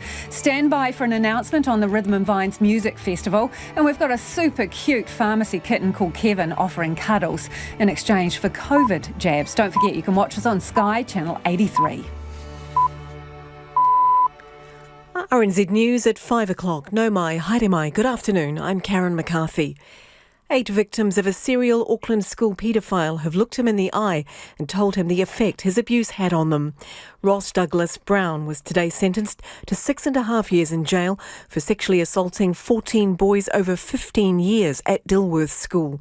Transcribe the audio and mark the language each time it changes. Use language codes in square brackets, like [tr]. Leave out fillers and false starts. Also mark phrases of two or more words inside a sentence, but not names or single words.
[en] Stand by for an announcement on the Rhythm and Vines Music Festival, and we've got a super cute pharmacy kitten called Kevin offering cuddles in exchange for COVID jabs. Don't forget, you can watch us on Sky Channel 83. RNZ News at 5 o'clock. [mi] No mai, haere mai. [en] Good afternoon. I'm Karen McCarthy. 8 victims of a serial Auckland school paedophile have looked him in the eye and told him the effect his abuse had on them. Ross Douglas Brown was today sentenced to 6.5 years in jail for sexually assaulting 14 boys over 15 years at Dilworth School.